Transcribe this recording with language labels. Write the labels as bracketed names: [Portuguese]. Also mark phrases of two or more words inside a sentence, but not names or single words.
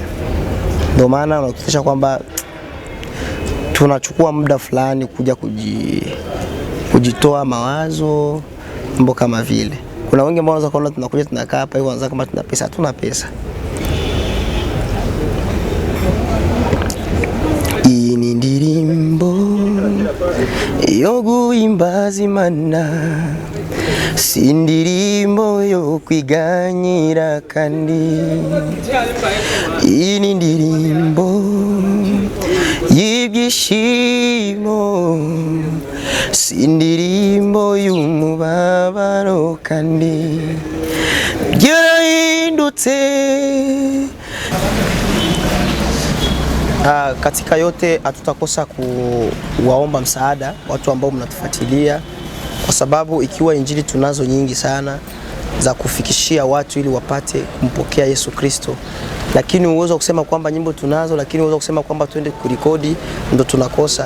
[Swahili] Ndio maana unakuta kwamba tunachukua muda fulani kuja kujitoa mawazo, mambo kama vile. Kuna wengi ambao wanaweza kuona tunakuja tunakaa hapa hivi wanaweza kama tuna pesa, hatuna pesa. [Kinyarwanda] Ini ndirimbo yo guhimbaza Imana, sindirimbo yo kwiganyira kandi. Ini ndirimbo y'ibyishimo, sindirimbo y'umubabaro kandi. Byarahindutse. [Swahili] Katika yote hatutakosa kuwaomba msaada watu ambao mnatufuatilia, kwa sababu ikiwa injili tunazo nyingi sana za kufikishia watu ili wapate kumpokea Yesu Kristo, lakini uwezo kusema kwamba nyimbo tunazo, lakini uwezo kusema kwamba tuende kurekodi ndo tunakosa.